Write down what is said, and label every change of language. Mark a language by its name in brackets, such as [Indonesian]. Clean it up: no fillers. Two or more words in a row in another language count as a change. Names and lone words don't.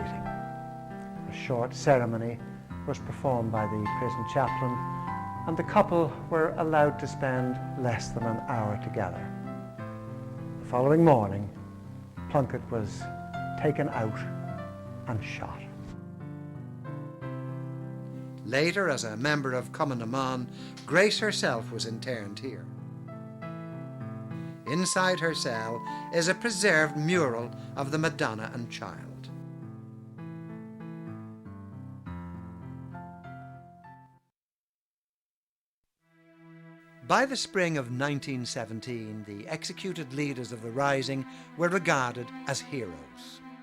[English] A short ceremony was performed by the prison chaplain, and the couple were allowed to spend less than an hour together. The following morning, Plunkett was taken out and shot. Later, as a member of Cumann na mBan, Grace herself was interned here. Inside her cell is a preserved mural of the Madonna and Child. By the spring of 1917, the executed leaders of the Rising were regarded as heroes.